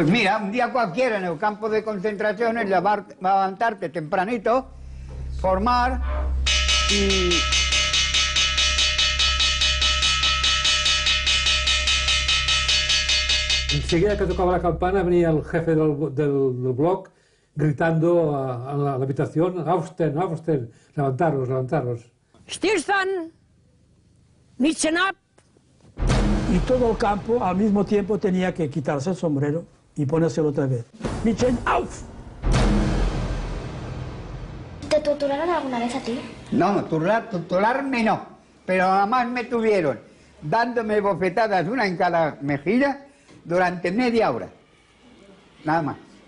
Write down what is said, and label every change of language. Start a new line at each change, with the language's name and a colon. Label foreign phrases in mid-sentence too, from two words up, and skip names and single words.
Spanish: Pues mira, un día cualquiera en el campo de concentración es levantarte tempranito, formar y... Enseguida que tocaba la campana venía el jefe del bloc gritando a la habitación:
German: "Aufstehen, aufstehen,
Spanish: levantaros, levantaros".
German: Stillstand, Nitzen ab.
Spanish: Y todo el campo al mismo tiempo tenía que quitarse el sombrero y ponérselo otra vez.
German: Nitzen auf.
Spanish: ¿Te torturaron alguna vez a ti? No, torturarme no, pero además me tuvieron dándome bofetadas, una en cada mejilla, durante media hora, nada más.